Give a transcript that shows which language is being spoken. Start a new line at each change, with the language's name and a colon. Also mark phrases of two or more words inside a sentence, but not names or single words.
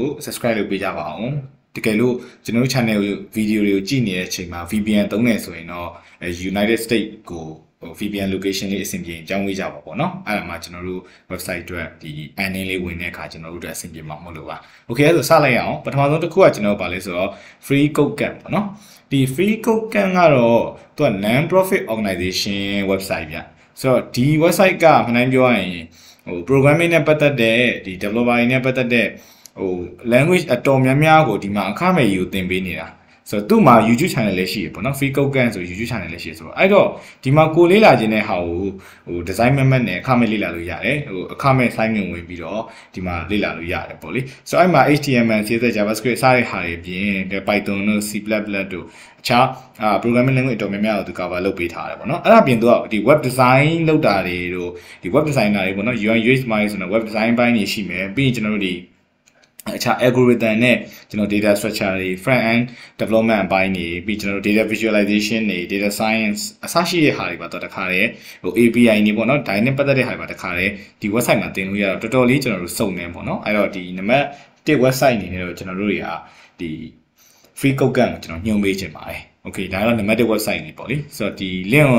Burmese: subscribe လုပ်ပေးကြပါအောင်တကယ်လို့ကျွန်တော်တို့ channel ကို video တွေကိုကြည့်နေတဲ့အချိန်မှာ VPN သုံးနေဆိုရင်တော့ United States ကို
English: VPN location
Burmese: လေးအဆင်ပြေကြောင်းဝေးကြပါပေါ့နော်အဲ့ဒါမှကျွန်တော်တို့ website အတွက်ဒီ earning လေးဝင်တဲ့အခါကျွန်တော်တို့အတွက်အဆင်ပြေမှာမဟုတ်လို့ပါ Okay အဲ့ဆိုစလိုက်အောင်ပထမဆုံးတစ်ခုကကျွန်တော်ဗာလဲဆိုတော့ free Codecademy ပေါ့နော်ဒီ free Codecademy ကတော့သူက
English: non profit organization website
Burmese: ဗျဆိုတော့ဒီ website ကမှန်တိုင်းပြောရရင်programming နဲ့ပတ်သက်တဲ့ဒီ developer တွေနဲ့ပတ်သက်တဲ့language အတော်များများကိုဒီမှာအခမဲ့ယူသင်ပေးနေတာဆိုတော့သူ့မှာ YouTube channel လည်းရှိရပေါ့နော် free Codecademy ဆို YouTube channel လည်းရှိဆိုတော့အဲ့တော့ဒီမှာကိုလေးလာခြင်းတဲ့ဟာကို
English: design method
Burmese: နဲ့အခမဲ့လေ့လာလို့ရတယ်အခမဲ့
English: sign in
Burmese: ဝင်ပြီးတော့ဒီမှာလေ့လာလို့ရတယ်ပေါ့လေဆိုတော့အဲ့မှာ HTML CSS JavaScript စတဲ့ဟာ တွေပြင် Python တို့ C++ တို့အခြား
English: programming language
Burmese: အတော်များများကိုသူ cover လုပ်ပေးထားတယ်ပေါ့နော်အဲ့ဒါပြင်သူကဒီ
English: web design
Burmese: လုပ်တာတွေတို့ဒီ
English: web designer
Burmese: တွေပေါ့နော် UI UX မှာဆိုတော့
English: web design
Burmese: ဘိုင်းတွေရှိမယ်ပြီးရင်ကျွန်တော်တို့ဒီအခြား algorithm နဲ့ကျွန်တော်
English: data structure
Burmese: တွေ
English: front end development
Burmese: အပိုင်းတွေပြီးကျွန်တော်တို့
English: data visualization
Burmese: တွေ
English: data science
Burmese: အစရှိတဲ့ဟာတွေပါတော့တခါတည်းAPI တွေပေါ့နော်ဒါနဲ့ပတ်သက်တဲ့ဟာတွေပါတခါတည်းဒီ website မှာသင်လို့ရတော့တော်တော်လေးကျွန်တော်တို့စုံနေပေါ့နော်အဲ့ တော့ဒီနံပါတ်1 website အနေနဲ့တော့ကျွန်တော်တို့တွေကဒီ free Codecademy ကိုကျွန်တော်ညွှန်ပေးခြင်းပါတယ် Okay ဒါကတော့နံပါတ်1 website လေးပေါ့လေဆိုတော့ဒီ link ကို